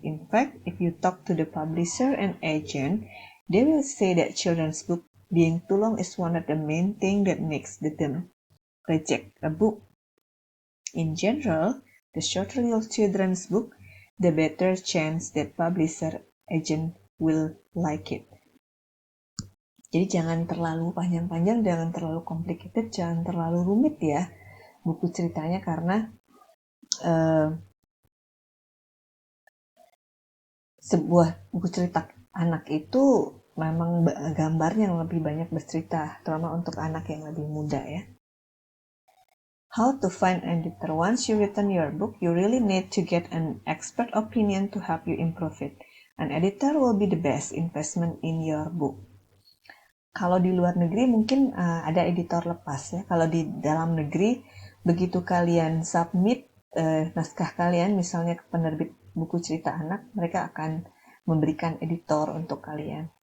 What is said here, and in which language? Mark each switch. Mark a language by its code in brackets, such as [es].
[en] In fact, if you talk to the publisher and agent, they will say that children's book being too long is one of the main things that makes them reject a book. In general, the shorter your children's book, the better chance that publisher agent will like it. [id] Jadi jangan terlalu panjang-panjang, jangan terlalu complicated, jangan terlalu rumit ya buku ceritanya, karena sebuah buku cerita anak itu memang gambarnya yang lebih banyak bercerita, terutama untuk anak yang lebih muda ya. [en] How to find an editor. Once you written your book, you really need to get an expert opinion to help you improve it. An editor will be the best investment in your book. [id] Kalau di luar negeri mungkin ada editor lepas ya. Kalau di dalam negeri, begitu kalian submit naskah kalian misalnya ke penerbit buku cerita anak, mereka akan memberikan editor untuk kalian.